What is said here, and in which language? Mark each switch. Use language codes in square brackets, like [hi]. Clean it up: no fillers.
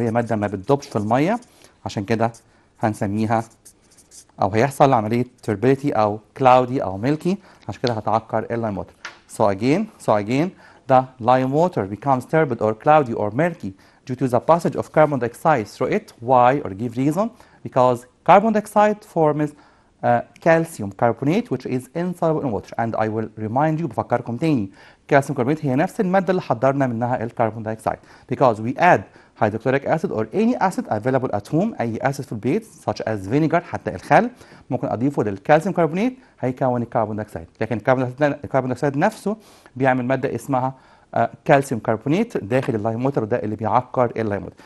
[ar] هي مادة ما بتدوبش في المية، عشان كده هنسميها أو هيحصل عملية turbidity أو cloudy أو milky، عشان كده هتعكر lime water. [en] So again, the lime water becomes turbid or cloudy or murky due to the passage of carbon dioxide through it. Why or give reason? Because carbon dioxide forms calcium carbonate which is insoluble in water. And I will remind you [ar] بفكركم تاني calcium carbonate هي نفس المادة اللي حضرنا منها الكربون دايوكسيد. [en] Because we add hydrochloric acid or any acid available at home، [ar] أي acid في البيت [en] such as vinegar، [ar] حتى الخل ممكن أضيفه للكالسيوم كربونات هيكون الكربون دايوكسيد. لكن الكربون دايوكسيد نفسه بيعمل مادة اسمها calcium carbonate داخل اللايم ووتر، وده اللي بيعكر اللايم ووتر.